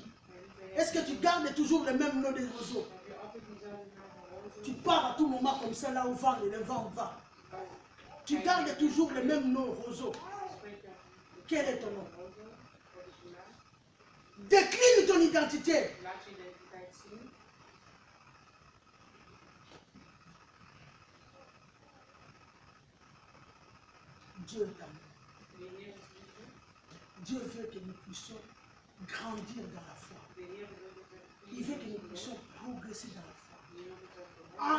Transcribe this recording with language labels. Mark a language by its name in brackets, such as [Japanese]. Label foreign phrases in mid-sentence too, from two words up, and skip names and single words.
[French] Est-ce que tu gardes toujours le même nom de Roseau? Tu pars à tout moment comme ça, là où le vent va. Tu gardes toujours le même nom, Roseau. Quel est ton nom? Décline ton identité. [Dutch] Laat je identiteit zien. [French] Dieu est amour. Dieu veut que nous puissions grandir dans la foi. Il veut que nous puissions progresser dans la foi.